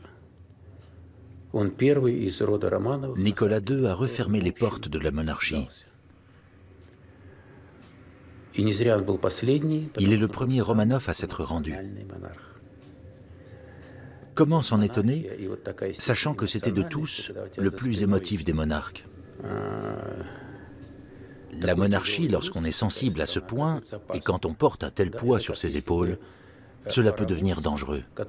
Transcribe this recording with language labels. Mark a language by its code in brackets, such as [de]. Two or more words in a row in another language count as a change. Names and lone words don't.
[ru] Он первый из рода Романовых. [fr] Nicolas II a refermé les portes de la monarchie. [ru] И не зря он был последний. [fr] Il est le premier Romanov à s'être rendu. Comment s'en étonner, sachant que c'était de tous le plus émotif des monarques? La monarchie, lorsqu'on est sensible à ce point, et quand on porte un tel poids sur ses épaules, cela peut devenir dangereux.